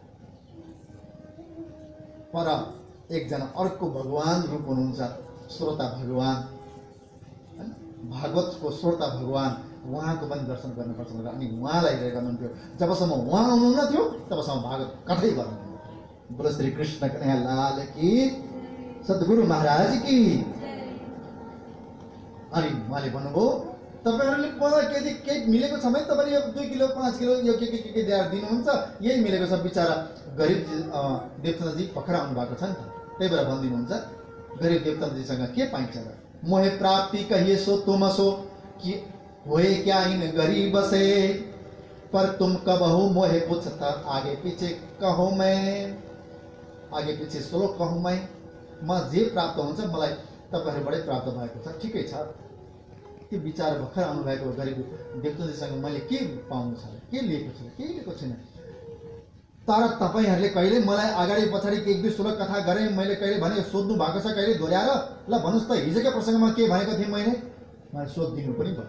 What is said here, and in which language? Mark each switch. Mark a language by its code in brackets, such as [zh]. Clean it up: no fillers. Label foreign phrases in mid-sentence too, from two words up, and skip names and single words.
[ne] पर एकजना अर्को भगवान रूप हुनुहुन्छ, श्रोता भगवान, भागवतको श्रोता भगवान, उहाँको पनि दर्शन गर्नुपर्छ भनेर अनि उहाँलाई हेरेर गर्नुहुन्थ्यो। जबसम्म उहाँ आउनुहुन्न थियो तबसम्म भागवत कथै गर्नुहुन्थ्यो। [hi] बोलो श्री कृष्ण कन्हैया लाल की, सद्गुरु महाराज की। [ne] अनि उहाँले भन्नुभयो तपाईँहरूले मलाई केही मिलेको छ भने तपाईँले यो 2 किलो 5 किलो यो के दिएर दिनुहुन्छ, यही मिलेको छ। बिचरा गरिब देवचन्द्रजी भर्खर आउनु भएको छ नि त, त्यही भएर भनिदिनुहुन्छ गरिब देवचन्द्रजीसँग के पाइन्छ र? [hi] मोहे प्राप्ति कहिए सो तुम सो कि होए क्या इन गरीब से, पर तुम कब हो मोहे पूछता आगे पीछे कहो मैं, आगे पीछे श्लोक कहूँ मैं। [ne] म जे प्राप्त हुन्छ मलाई तपाईँहरूबाटै प्राप्त भएको छ, ठिकै छ। त्यो विचार भर्खर आउनुभएको गरिब देवचन्द्रजीसँग मैले के पाउनु छ, के लिएको छु? केही लिएको छैन। तर तपाईँहरूले कहिले मलाई अगाडि पछाडि 1-2 श्लोक कथा गरेँ, मैले कहिले भने सोध्नु भएको छ, कहिले दोहोऱ्याएर ल भन्नुहोस् त हिजोकै प्रसङ्गमा के भनेको थिएँ मैले सोधिदिनु पनि भयो।